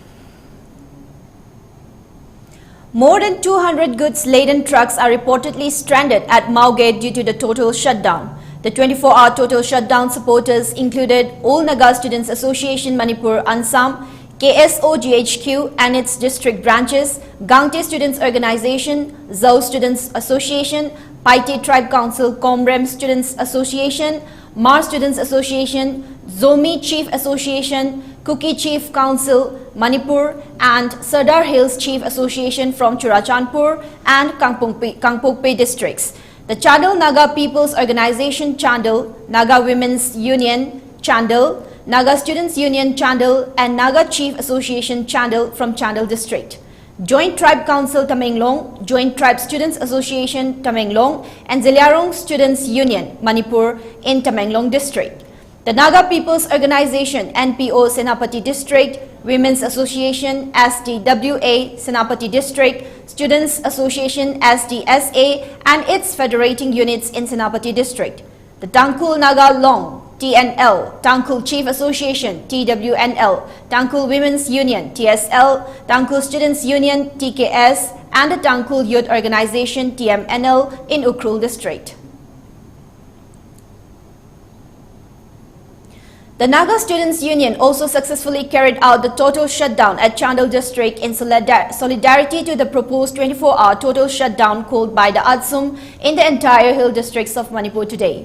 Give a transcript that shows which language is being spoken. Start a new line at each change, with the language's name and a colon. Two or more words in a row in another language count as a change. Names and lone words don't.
English: More than 200 goods-laden trucks are reportedly stranded at Maugate due to the total shutdown. The 24-hour total shutdown supporters included All Naga Students Association Manipur Ansam, KSOGHQ and its district branches, Gangte Students Organization, Zau Students Association, Paite Tribe Council, Comrem Students Association, Mar Students Association, Zomi Chief Association, Kuki Chief Council, Manipur and Sardar Hills Chief Association from Churachandpur and Kangpokpe districts. The Chandal Naga People's Organization Chandal, Naga Women's Union Chandal, Naga Students Union Chandal and Naga Chief Association Chandal from Chandal district. Joint Tribe Council Tamenglong, Joint Tribe Students Association Tamenglong, and Ziliarong Students Union Manipur in Tamenglong District. The Naga People's Organization NPO Senapati District, Women's Association SDWA Senapati District, Students Association SDSA and its federating units in Senapati District. The Tangkul Naga Long TNL, Tangkul Chief Association TWNL, Tangkul Women's Union TSL, Tangkul Students Union TKS and the Tangkul Youth Organization TMNL in Ukhrul District. The Naga Students Union also successfully carried out the total shutdown at Chandel District in solidarity to the proposed 24-hour total shutdown called by the ADSUM in the entire hill districts of Manipur today.